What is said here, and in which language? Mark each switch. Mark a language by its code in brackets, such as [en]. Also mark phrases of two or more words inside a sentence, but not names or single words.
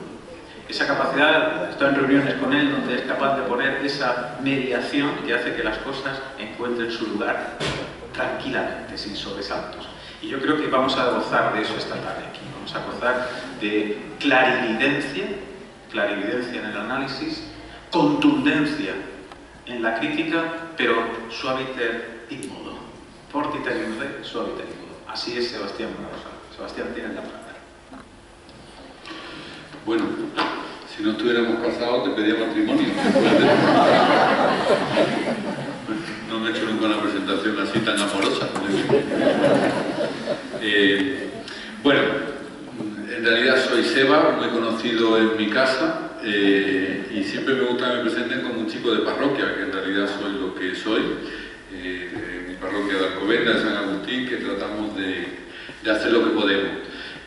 [es] Esa capacidad, estoy en reuniones con él donde es capaz de poner esa mediación que hace que las cosas encuentren su lugar tranquilamente, sin sobresaltos. Y yo creo que vamos a gozar de eso esta tarde aquí. Vamos a gozar de clarividencia en el análisis, contundencia en la crítica, pero [la] suaviter in modo. Fortiter in re, suaviter in modo. [es] Así es Sebastián Mora Rosado. Sebastián tiene la palabra. Bueno, si no estuviéramos casados te pedía matrimonio. No me he hecho nunca una presentación así tan amorosa. Bueno, en realidad soy Seba, muy conocido en mi casa, y siempre me gusta que me presenten como un chico de parroquia, que en realidad soy lo que soy, mi parroquia de Alcobendas, de San Agustín, que tratamos de hacer lo que podemos.